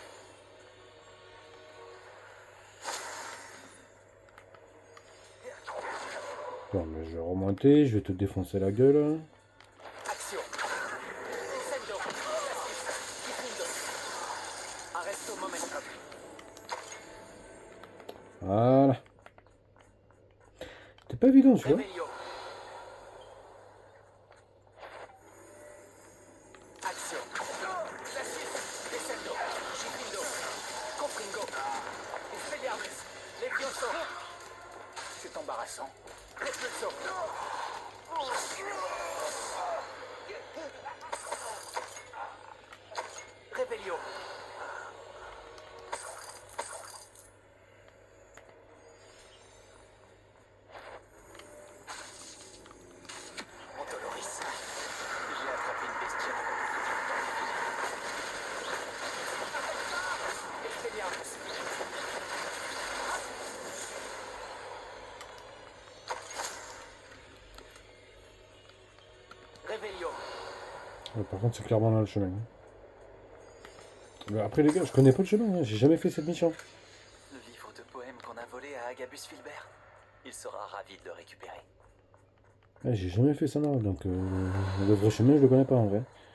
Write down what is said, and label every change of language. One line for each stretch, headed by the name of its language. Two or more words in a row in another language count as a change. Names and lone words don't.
French: Bon, mais je vais remonter, je vais te défoncer la gueule. Action. Sendo. Difendo. Arresto momentum. Voilà. C'est pas évident, tu vois. Revelio. Action. Descendo. Difendo. Compringo. Expelliarmus. Levioso. C'est embarrassant. Repulso. Revelio. Doloris. J'ai attrapé une bestiole. Expelliarmus. Revelio. Ouais, par contre, c'est clairement là le chemin. Mais après, les gars, je connais pas le chemin, hein. J'ai jamais fait cette mission. Le livre de poèmes qu'on a volé à Agabus Filbert. Il sera ravi de le récupérer. Ouais, j'ai jamais fait ça là, donc le vrai chemin, je le connais pas en vrai.